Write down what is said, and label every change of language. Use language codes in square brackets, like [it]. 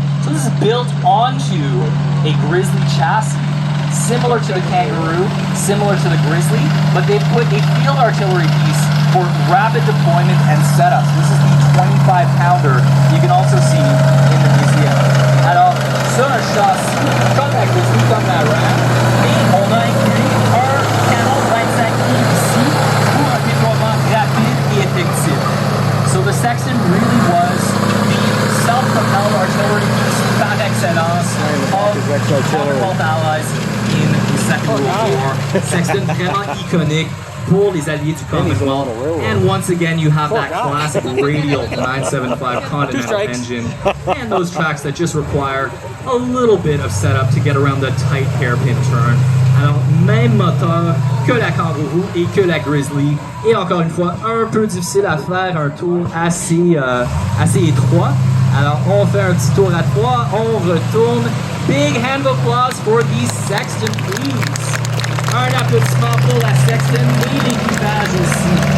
[en] So this is built onto a Grizzly chassis, similar to the Kangaroo, similar to the Grizzly, but they put a field artillery piece for rapid deployment and setup. So this is the 25-pounder you can also see in the museum. [fr] Alors, sur un châssis, comme la Grizzly, comme la Ram, et on a inclus un canon 25 livres ici pour un déploiement rapide et effectif. [en] So the Sexton really was the self-propelled artillery piece par excellence of Commonwealth allies in the Second World War. [fr] Sexton vraiment iconique pour les alliés du Commonwealth. [en] And once again, you have that classic radial 975 Continental engine and those tracks that just require a little bit of setup to get around the tight hairpin turn. [fr] Alors, même moteur que la Kangaroo et que la Grizzly. Et encore une fois, un peu difficile à faire, un tour assez étroit. Alors, on fait un petit tour à 3, on retourne. [en] Big hand of applause for the Sexton, please. [fr] Un applaudissement pour la Sexton et l'équipage aussi.